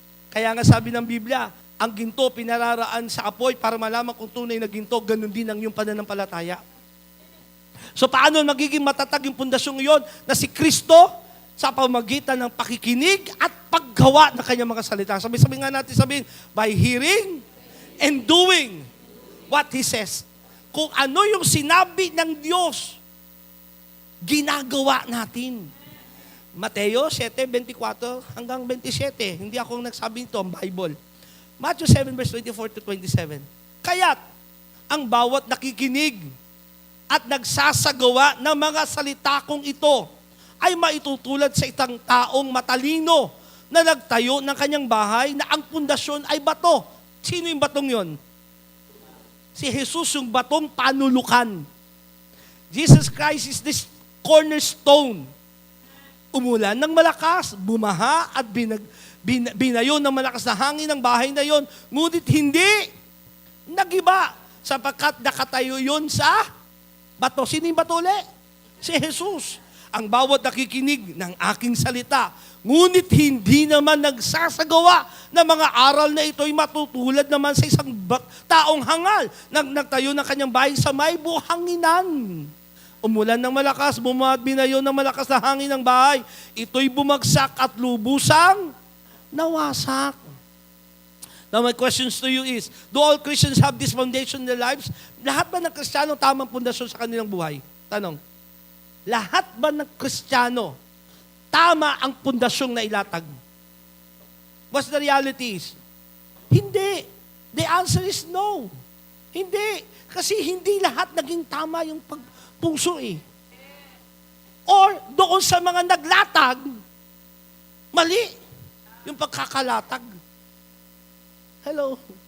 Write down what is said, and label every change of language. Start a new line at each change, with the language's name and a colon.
Filipino: Kaya nga sabi ng Biblia, ang ginto pinararaan sa apoy para malaman kung tunay na ginto, ganun din ang yung pananampalataya. So paano magiging matatag yung pundasyong iyon na si Kristo sa pamagitan ng pakikinig at paggawa ng kanyang mga salita. Sabi nga natin,
English: by hearing and doing what He says.
Filipino: Kung ano yung sinabi ng Diyos, ginagawa natin. Mateo 7:24 hanggang 27. Hindi ako nagsabi nito, ang Bible.
English: Matthew 7 verse 24 to 27.
Filipino: Kaya't ang bawat nakikinig at nagsasagawa ng mga salita kong ito ay maitutulad sa isang taong matalino na nagtayo ng kanyang bahay na ang pundasyon ay bato. Sino yung batong yon? Si Jesus yung batong panulukan.
English: Jesus Christ is this cornerstone.
Filipino: Umulan ng malakas, bumaha at binayo ng malakas na hangin ng bahay na yon. Ngunit hindi nagiba sapagkat nakatayo yon sa bato. Sino yung bato ulit? Si Jesus. Ang bawat nakikinig ng aking salita, ngunit hindi naman nagsasagawa ng mga aral na ito'y matutulad naman sa isang taong hangal nagtayo ng kanyang bahay sa may buhanginan. Umulan ng malakas, bumaha at binayo ng malakas na hangin ng bahay. Ito'y bumagsak at lubusang nawasak.
English: Now my questions to you is, do all Christians have this foundation in their lives?
Filipino: Lahat ba ng Kristiyano tamang pundasyon sa kanilang buhay? Tanong. Lahat ba ng Kristiyano tama ang pundasyong na ilatag?
English: What's the reality is?
Filipino: Hindi.
English: The answer is no. Hindi.
Filipino: Kasi hindi lahat naging tama yung puso Or doon sa mga naglatag, mali yung pagkakalatag.
English: Hello?